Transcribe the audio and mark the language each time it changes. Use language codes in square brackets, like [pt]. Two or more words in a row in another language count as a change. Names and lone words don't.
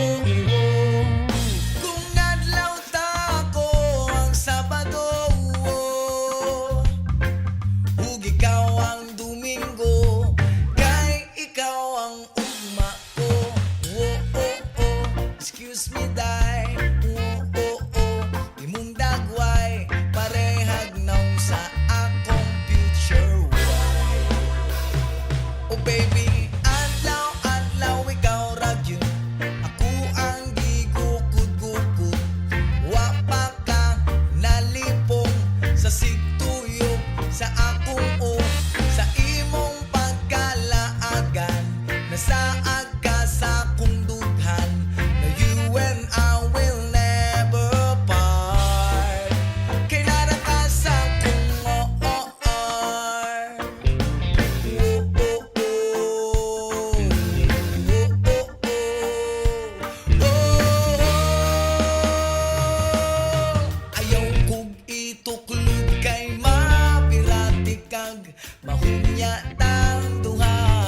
[ceb] Kung adlaw ta ko ang Sabado, ug ikaw ang Domingo, kay ikaw ang ugma ko. [en] Excuse me, [ceb] day. Imong dagway parehag naw sa akong [en] future wife. Oh baby, [ceb] adlaw ikaw ra gyud. Ako ang gigukod-gukod. Wa pa ka nalipong sa sigtuyok sa akong sa imong pagkalaagan. Nasaad ka sa akong dughan. [en] Na you and I will never part. [ceb] Kay nara ka sa akong ayaw kog ituklod kay mapirati kag mahunya tang duha.